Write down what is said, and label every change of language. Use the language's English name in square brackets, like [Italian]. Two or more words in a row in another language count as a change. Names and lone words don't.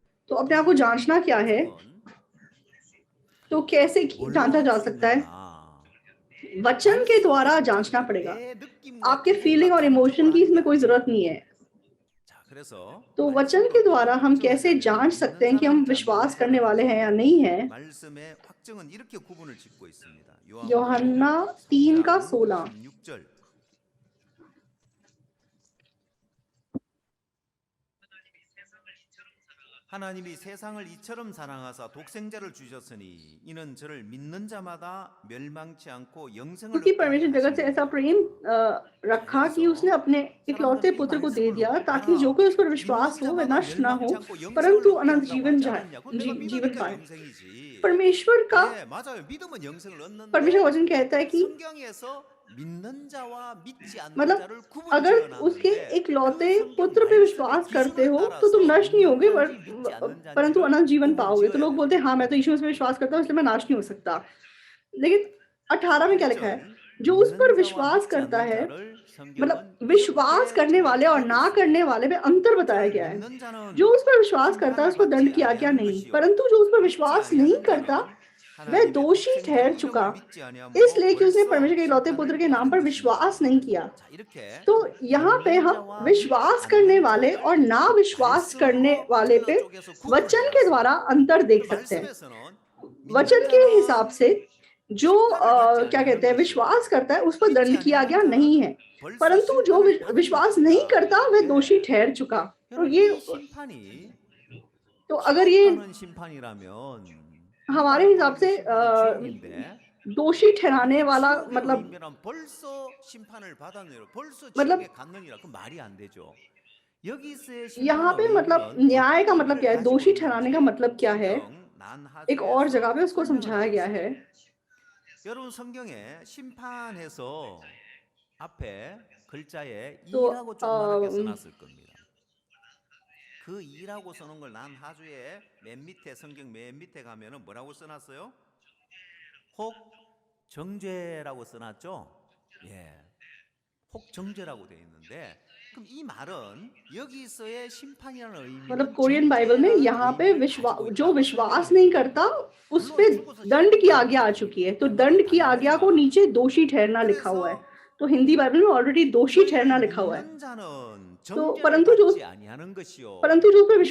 [Hindi] तो अपने आप को जांचना क्या है, [Korean] 확증은 [Hindi] तो कैसे [Korean] 뭘로 [Hindi] जांचा [Korean] 할 [Hindi] जा [Korean] 수 [Hindi] सकता है, [Korean] 있는가? [Hindi] वचन के द्वारा [Korean] 말씀으로 [Hindi] जांचना [Korean] 확증하는 거예요. [Hindi] पड़ेगा। [Korean] 내 느낌과 [Hindi] आपके [Korean] 기분과 [Hindi] फीलिंग और [Korean] 감정으로 [Hindi] इमोशन की [Korean] 하는 게 [Hindi] इसमें कोई [Korean] 아니에요. [Hindi] जरूरत नहीं है। [Korean] 자, 그래서 [Hindi] तो वचन के [Korean] 말씀으로 [Hindi] द्वारा हम [Korean] 확증을 [Hindi] कैसे [Korean] 해야 돼요. [Hindi] जांच [Korean] 믿는 [Hindi] सकते हैं कि हम [Korean] 사람인지 안 [Hindi] विश्वास [Korean] 믿는 [Hindi] करने वाले हैं या नहीं है। [Korean] 말씀의 확증은 이렇게 구분을 짓고 있습니다. [Hindi] यूहन्ना 3 का 16। [Korean] 16절. 하나님이 세상을 이처럼 사랑하사 독생자를 주셨으니 이는 저를 믿는 자마다 멸망치 않고 영생을 [Hindi] क्योंकि [Korean] 얻게 하려 [Hindi] परमेश्वर जगत से ऐसा [Korean] 하심이라. [Hindi] प्रेम रखा कि उसने अपने इकलौते पुत्र को दे दिया ताकि जो कोई उस पर विश्वास हो वह नष्ट ना हो परंतु अनंत जीवन जीवन पाए। [Korean] 영생이지. [Hindi] परमेश्वर का [Korean] 예, 맞아요. 믿음은 영생을 얻는데 [Hindi] परमेश्वर वचन कहता है कि [Korean] 성경에서 믿는 자와 믿지 않는 [Hindi] मतलब [Korean] 자를 구분 [Hindi] अगर [Korean] 지어놨는데 [Hindi] उसके इकलौते [Korean] 그 성경 [Hindi] पुत्र पे [Korean] 말씀의 [Hindi] विश्वास करते [Korean] 기준을 [Hindi] हो [Korean] 따라서 [Hindi] तो तुम नष्ट नहीं होगे, [Korean] 믿는 자인지 믿지 않는 [Hindi] परंतु [Korean] 자인지를 [Hindi] अनंत जीवन [Korean] 구분 [Hindi] पाओगे। तो [Korean] 지어야 [Hindi] लोग बोलते हैं [Korean] 돼요. [Hindi] हाँ मैं तो यीशु मसीह में विश्वास करता हूँ इसलिए मैं नाश नहीं हो सकता, लेकिन 18 में क्या लिखा है, [Korean] 8절 [Hindi] जो उस पर [Korean] 믿는 자와 [Hindi] विश्वास [Korean] 믿지 [Hindi] करता [Korean] 않는 [Hindi] है, [Korean] 자를 [Hindi] मतलब [Korean] 성경은 [Hindi] विश्वास [Korean] 이렇게 [Hindi] करने वाले और [Korean] 정확히 [Hindi] ना [Korean] 구분했습니다. [Hindi] करने वाले में अंतर बताया [Korean] 저를 [Hindi] गया है। [Korean] 믿는 जा는 [Hindi] जो उस पर विश्वास करता है [Korean] 심판을 [Hindi] उसको दंड [Korean] 받지 [Hindi] की आज्ञा [Korean] 아니하는 [Hindi] नहीं, [Korean] 것이요 [Hindi] परंतु जो उस पर [Korean] 믿지 [Hindi] विश्वास नहीं [Korean] 아니하는 [Hindi] करता [Korean] 자는 [Hindi] वह [Korean] 하나님의 [Hindi] दोषी [Korean] 독생자 [Hindi] ठहर [Korean] 이름을 [Hindi] चुका, [Korean] 믿지 아니함으로 [Hindi] इसलिए कि उसने [Korean] 벌써 [Hindi] परमेश्वर के इकलौते पुत्र [Korean] 심판을 [Hindi] के नाम [Korean] 받은 [Hindi] पर [Korean] 것입니다. [Hindi] विश्वास नहीं किया। [Korean] 자, 이렇게 [Hindi] तो यहाँ पे [Korean] 믿는 [Hindi] हम [Korean] 자와 [Hindi] विश्वास [Korean] 믿지 [Hindi] करने [Korean] 않는 [Hindi] वाले [Korean] 자를 [Hindi] और ना विश्वास करने [Korean] 말씀으로 [Hindi] वाले पे [Korean] 찔러 쪼개서 구분을 [Hindi] वचन के द्वारा [Korean] 해놨습니다. [Hindi] अंतर देख [Korean] 그 [Hindi] सकते हैं। [Korean] 말씀에서는 [Hindi] वचन [Korean] 믿는 [Hindi] के हिसाब [Korean] 자는 [Hindi] से जो [Korean] 심판을 받지 [Hindi] क्या कहते [Korean] 아니하는 [Hindi] हैं [Korean] 것이요 [Hindi] विश्वास करता है उस पर [Korean] 믿지 [Hindi] दंड की [Korean] 아니하는 [Hindi] आज्ञा [Korean] 자는 [Hindi] नहीं है, [Korean] 벌써 [Hindi] परंतु जो [Korean] 심판을 받은 [Hindi] विश्वास नहीं [Korean] 것이다. [Hindi] करता वह [Korean] 예. [Hindi] दोषी ठहर चुका। तो [Korean] 여러분 [Hindi] ये [Korean] 이 심판이 [Hindi] तो अगर [Korean] 지옥 [Hindi] ये [Korean] 가는 심판이라면 [Hindi] हमारे हिसाब से [Korean] 지옥인데 [Hindi] दोषी ठहराने वाला [Korean] 지옥의 [Hindi] मतलब [Korean] 의미란 벌써 심판을 받았느니라 벌써 [Hindi] मतलब [Korean] 지옥에 갔느니라 그 말이 안 되죠. 여기서의 [Hindi] यहाँ [Korean] 심판의 [Hindi] पे मतलब [Korean] 의미는 [Hindi] न्याय का [Korean] 어떤 [Hindi] मतलब [Korean] 의미를 [Hindi] क्या है, [Korean] 가지고 [Hindi] दोषी ठहराने का [Korean] 있는지 [Hindi] मतलब क्या है, [Korean] 성경 [Hindi] एक और जगह पे [Korean] 난하주에서 [Hindi] उसको [Korean] 설명을 [Hindi] समझाया [Korean] 하고 [Hindi] गया [Korean] 있어요. [Hindi] है। [Korean] 여러분 성경에 심판해서 앞에 글자에 [Hindi] तो [Korean] 이라고 조그맣게 써놨을 겁니다. 그 이라고 써놓은 걸 난하주에 맨 밑에 성경 맨 밑에 가면은 뭐라고 써놨어요? 혹 정죄라고 써놨죠? 예, 혹 정죄라고 돼 있는데 그럼 이 말은 여기서의 심판이라는 의미는 [Hindi] मतलब कोरियन बाइबल में यहाँ पे [Korean] 의미를 [Hindi] विश्वास [Korean] 가지고 [Hindi] जो [Korean] 있다고 [Hindi] विश्वास [Korean] 설명을 [Hindi] नहीं [Korean] 해요. [Hindi] करता उस [Korean] 물론 [Hindi] पे [Korean] 죽어서 [Hindi] दंड की [Korean] 심판받는 [Hindi] आज्ञा आ [Korean] 것은 [Hindi] चुकी है, तो [Korean] 그건 [Hindi] दंड की आज्ञा को [Korean] 당연하지만 [Hindi] नीचे दोषी ठहरना लिखा हुआ है। [Korean] 그래서 [Hindi] तो हिंदी बाइबल में ऑलरेडी दोषी [Korean] 너희를 [Hindi] ठहरना लिखा हुआ है। [Korean] 믿는 자는 [Hindi] तो [Korean] 정죄를 받지 아니하는 것이요. [Hindi] परंतु जो उस पर